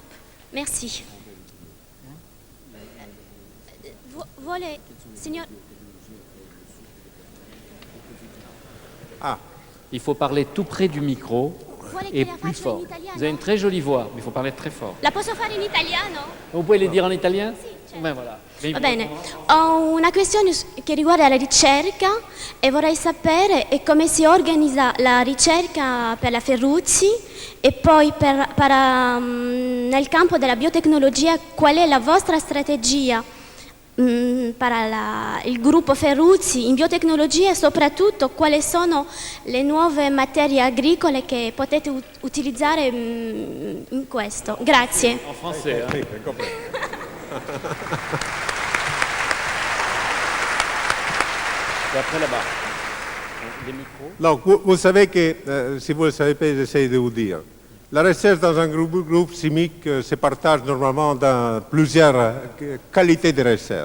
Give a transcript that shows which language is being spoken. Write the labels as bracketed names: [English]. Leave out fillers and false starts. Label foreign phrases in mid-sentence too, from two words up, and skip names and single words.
[French] Merci. Signor... Il faut parler tout près du micro et plus fort. Vous avez une très jolie voix, mais il faut parler très fort. [Italian] La posso fare in italiano? [French] Vous pouvez le dire en italien? [Italian] Sì, certo. [French] Ben voilà. [Italian] Va bene, ho una questione che riguarda la ricerca e vorrei sapere come si organizza la ricerca per la Ferruzzi e poi nel campo della biotecnologia qual è la vostra strategia per il gruppo Ferruzzi in biotecnologia e soprattutto quali sono le nuove materie agricole che potete utilizzare in questo. Grazie. [French] En français, hein. Et après là-bas, les micros. Donc, vous savez que, si vous ne le savez pas, j'essaie de vous dire. La recherche dans un groupe chimique se partage normalement dans plusieurs qualités de recherche.